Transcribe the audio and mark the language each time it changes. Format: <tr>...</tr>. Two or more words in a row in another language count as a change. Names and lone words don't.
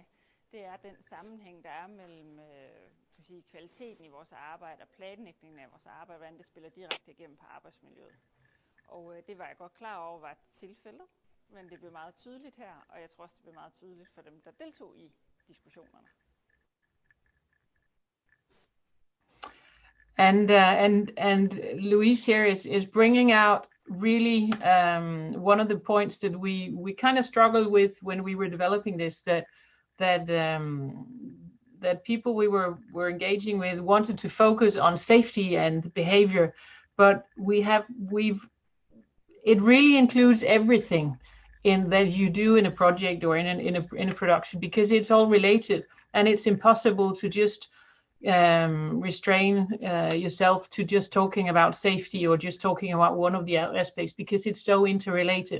<da>Det er den sammenhæng, der er mellem kvaliteten i vores arbejde og planlægningen af vores arbejde, hvordan det spiller direkte igennem på arbejdsmiljøet. Og det var jeg godt klar over var tilfældet, men det blev meget tydeligt her, og jeg tror også, det blev meget tydeligt for dem, der deltog i diskussionerne.</da> <en>And Louise here is bringing out really one of the points that we kind of struggled with when we were developing this, that people we were engaging with wanted to focus on safety and behavior, but it really includes everything in that you do in a project or in a production, because it's all related, and it's impossible to just restrain yourself to just talking about safety or just talking about one of the aspects, because it's so interrelated.</en>